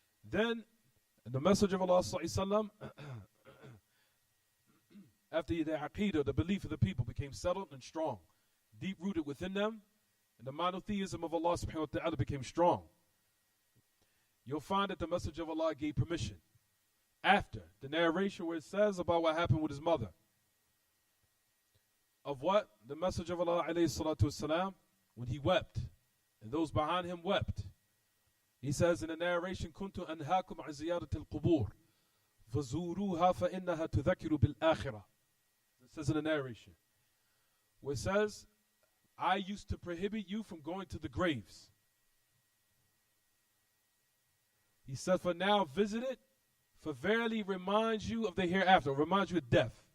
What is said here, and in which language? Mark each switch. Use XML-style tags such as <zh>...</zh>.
<en>Then, the message of Allah sallallahu after the aqidah, the belief of the people became settled and strong, deep-rooted within them, and the monotheism of Allah subhanahu wa ta'ala became strong. You'll find that the message of Allah gave permission. After the narration where it says about what happened with his mother. Of what? The message of Allah alayhi salatu wasalam, when he wept, and those behind him wept. He says in the narration,</en> <ar>كنت أنهاكم عن زيارة القبور فزوروها فإنها تذكر بالآخرة.</ar> <en>It says in the narration, where it says, I used to prohibit you from going to the graves. He said, for now visit it, for verily reminds you of the hereafter, reminds you of death.</en>